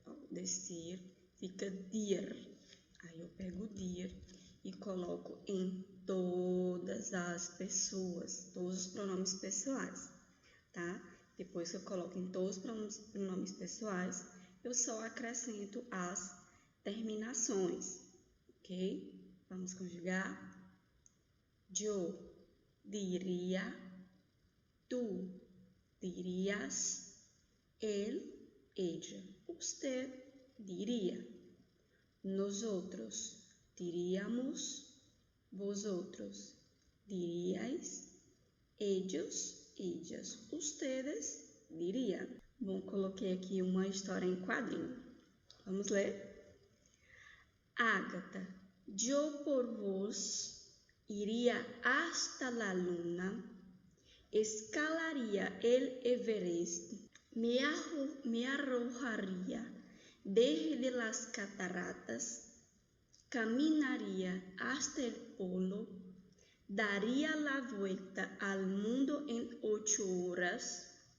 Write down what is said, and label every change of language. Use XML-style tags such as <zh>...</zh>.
<pt>Decir, fica dir. Aí eu pego dir e coloco em todas as pessoas, todos os pronomes pessoais, tá? Depois que eu coloco em todos os pronomes pessoais, eu só acrescento as terminações, ok? Vamos conjugar?</pt> <es>Yo diría, tú dirías, él, ella, usted diría, nosotros diríamos, vosotros diríais, ellos, ellas, ustedes dirían.</es> <pt>Bom, coloquei aqui uma história em quadrinho. Vamos ler?</pt> <es>Ágata, yo por vos iría hasta la luna, escalaría el Everest, me arrojaría desde las cataratas, caminaría hasta el polo, daría la vuelta al mundo en 8 horas,</es>